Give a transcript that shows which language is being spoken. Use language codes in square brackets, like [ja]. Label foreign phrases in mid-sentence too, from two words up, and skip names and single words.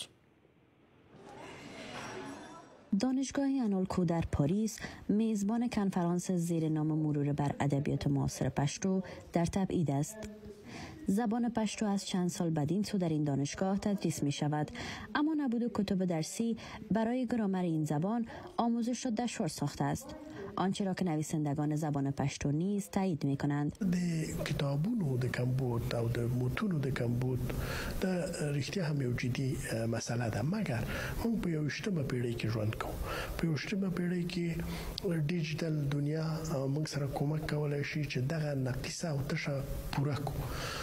[fa] دانشگاه آنالکو در پاریس میزبان کنفرانس زیر نام مرور بر ادبیات معاصر پشتو در تبعید است. زبان پشتو از چند سال بدین سو در این دانشگاه تدریس می شود، اما نبود کتب درسی برای گرامر این زبان آموزش را دشوار ساخته است. آنچه را که نویسندگان زبان پشتو نیز تایید می کنند. [ps] کتابونو د کمبود او د متونو د کمبود د رښتیا هم یو جدي مسله ده، مګر موږ په 21مه پیړۍ کې ژوند کوو. په 21مه پیړۍ کې ډیجیټل دنیا موږ سره کومک کولای شي چې دغه نقصه او تشه پوره کړو.